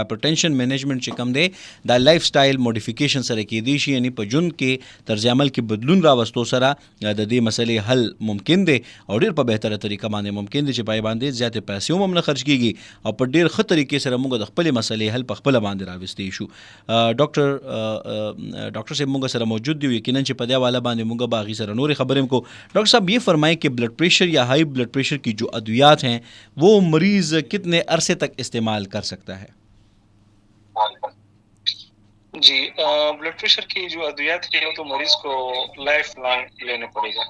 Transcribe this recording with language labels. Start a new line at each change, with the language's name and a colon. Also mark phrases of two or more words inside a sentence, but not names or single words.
English: hypertension management
Pashto: چې کم دی دا
English: lifestyle modification
Pashto: سره کېدی شي، یعنی په ژوند کې طرز عمل کې بدلون راوستو سره د دې مسلې حل ممکن دی او ډېر په بهتره طریقه باندې ممکن دی چې پای باندې زیاتې پیسې هم نه خرج کیږي او په ډېر ښه طریقې سره موږ د خپل مسلې حل په خپل باندې راوستي شو. ڈاکٹر صاحب موږ سره موجود دی، یقیناً چې په دې حواله باندې موږ باغی سره نورې خبرې هم کو.
Urdu: ڈاکٹر صاحب یہ فرمائیں کہ
English: blood pressure
Urdu: یا
English: high blood pressure
Urdu: کی جو ادویات ہیں وہ مریض کتنے عرصے تک استعمال کر سکتا ہے؟ جی
English: blood pressure
Urdu: کی جو ادویات ہیں وہ تو مریض کو
English: lifelong
Urdu: لینا پڑے گا.